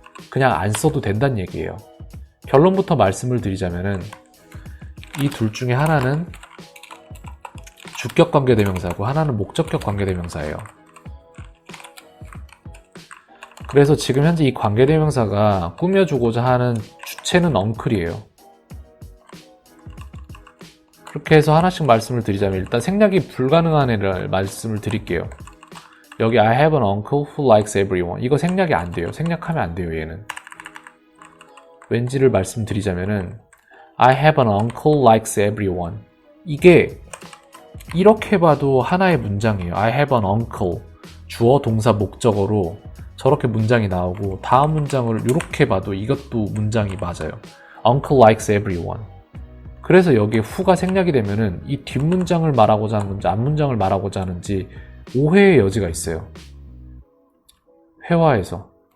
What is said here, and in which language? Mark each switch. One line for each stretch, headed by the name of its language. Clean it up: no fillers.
Korean: 그냥 안 써도 된다는 얘기예요. 결론부터 말씀을 드리자면은 이 둘 중에 하나는 주격 관계대명사고 하나는 목적격 관계대명사예요. 그래서 지금 현재 이 관계대명사가 꾸며주고자 하는 주체는 uncle이에요. 그렇게 해서 하나씩 말씀을 드리자면 일단 생략이 불가능한 애를 말씀을 드릴게요. 여기
English: I have an uncle who likes everyone.
Korean: 이거 생략이 안 돼요. 생략하면 안 돼요, 얘는. 왠지를 말씀드리자면은
English: I have an uncle likes everyone.
Korean: 이게 이렇게 봐도 하나의 문장이에요.
English: I have an uncle.
Korean: 주어, 동사, 목적어로 저렇게 문장이 나오고 다음 문장을 이렇게 봐도 이것도 문장이 맞아요.
English: Uncle likes everyone.
Korean: 그래서 여기에 who가 생략이 되면은 이 뒷문장을 말하고자 하는 건지 앞문장을 말하고자 하는지 오해의 여지가 있어요. 회화에서.